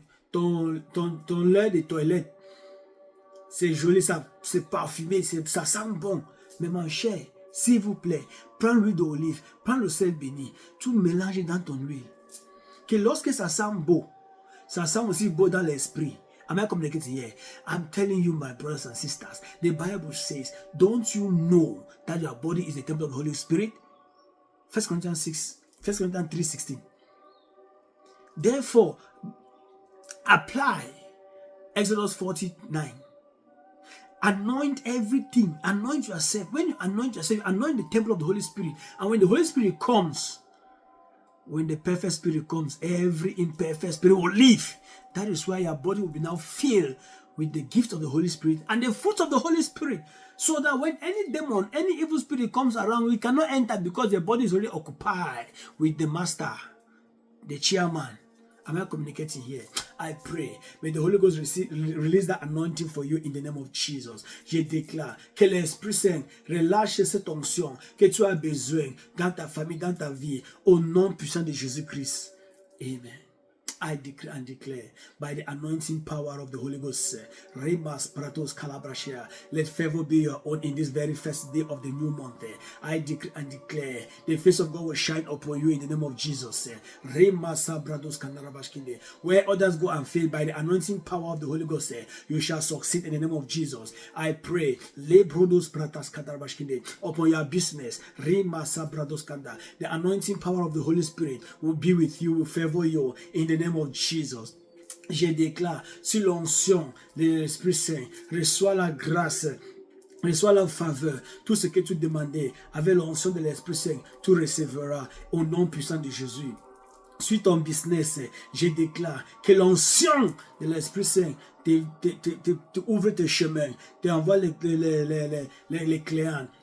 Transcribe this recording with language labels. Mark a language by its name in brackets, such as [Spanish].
[French] Ton lait de toilette, c'est joli, c'est parfumé, ça sent bon. Mais mon cher, s'il vous plaît, prends l'huile d'olive, prends le sel béni, tout mélange dans ton huile. Que lorsque ça sent beau, ça sent aussi beau dans l'esprit. [English] Am I communicating here? I'm telling you, my brothers and sisters, the Bible says, don't you know that your body is the temple of the Holy Spirit? 1 Corinthians 3:16. Therefore, apply Exodus 49. Anoint everything. Anoint yourself. When you anoint yourself, you anoint the temple of the Holy Spirit. And when the Holy Spirit comes, when the perfect spirit comes, every imperfect spirit will leave. That is why your body will be now filled with the gift of the Holy Spirit and the fruit of the Holy Spirit. So that when any demon, any evil spirit comes around, we cannot enter because the body is already occupied with the master, the chairman. Am I communicating here? I pray. May the Holy Ghost release that anointing for you in the name of Jesus. [French] Je déclare que l'Esprit Saint relâche cette onction que tu as besoin dans ta famille, dans ta vie, au nom puissant de Jésus-Christ. Amen. [English] I decree and declare by the anointing power of the Holy Ghost, Remas Pratos Calabrashia, let favor be your own in this very first day of the new month. I decree and declare the face of God will shine upon you in the name of Jesus. Remas Pratos Canarabashkinde. Where others go and fail, by the anointing power of the Holy Ghost, you shall succeed in the name of Jesus. I pray, Lebrodos Pratas Canarabashkinde, upon your business, Remas Pratos Kanda. The anointing power of the Holy Spirit will be with you, will favor you in the name of Jesus. [French] Je déclare sur l'onction de l'Esprit Saint, reçois la grâce, reçois la faveur, tout ce que tu demandais avec l'onction de l'Esprit Saint, tu recevras au nom puissant de Jésus. Sur ton business, je déclare que l'onction de l'Esprit Saint te ouvre tes chemins, te envoie les clients.